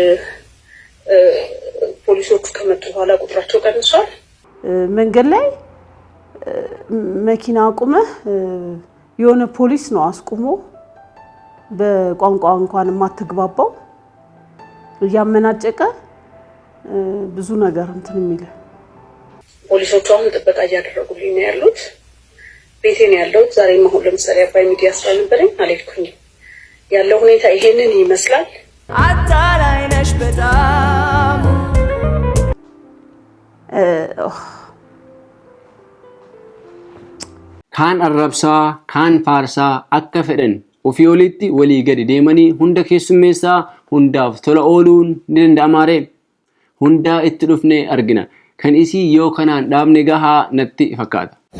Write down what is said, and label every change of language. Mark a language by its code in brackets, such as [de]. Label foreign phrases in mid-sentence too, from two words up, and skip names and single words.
[am] ፖሊሶቹ ከመጡ በኋላ ቁጥራቸው ቀንሷል። መንገድ ላይ መኪና አቁመህ የሆነ ፖሊስ ነው አስቁሞ በቋንቋ እንኳን የማትግባባው እያመናጨቀ ብዙ ነገር እንትን የሚል ፖሊሶቹ አሁን ጥበቃ እያደረጉልኝ ነው ያሉት። ቤቴ ነው ያለሁት። ዛሬም አሁን ለምሳሌ አባይ ሚዲያ ስላልነበረኝ አልሄድኩኝም። ያለው ሁኔታ ይሄንን ይመስላል። አታላይነሽ በጣም [om] Kaan arrabsaa, kaan faarsaa akka fedhan ofii olitti walii gadi deemanii hunda keessummeessaa hundaaf tola ooluun ni danda'amaare. Hundaa itti dhufnee argina. Kan isii yoo kanaan dhaabne gahaa natti fakkaata.